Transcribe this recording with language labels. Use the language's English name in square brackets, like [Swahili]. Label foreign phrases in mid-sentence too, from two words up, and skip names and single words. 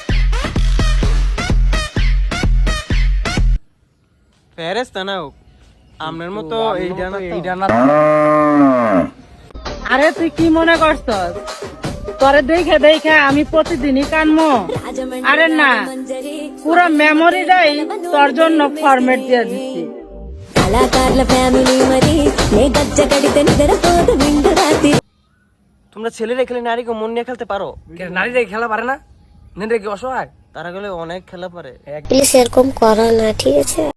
[Bangla] ফেরেশতা না হোক, আপনার মতো এইটা না তো। এইটা না। আরে তুই কি মনে করছস তোরে দেখে দেখে আমি প্রতিদিনই কানমো? আরে না, পুরো মেমোরিটাই তোর জন্য ফরম্যাট দিয়ে দিচ্ছি। [Telugu] కళాకారుల ఫ్యామిలీ మరి నే గజ్జ కడితే నిద్రపోదు నిండు రాత్రి [Bangla] তোমরা ছেলেরা খেলে নারীকে মন নিয়ে খেলতে পারো? নারীরা খেলা পারে না? নারীরা কি অসহায়? তারা গেলে অনেক খেলা পারে। প্লিজ এরকম করো না, ঠিক আছে?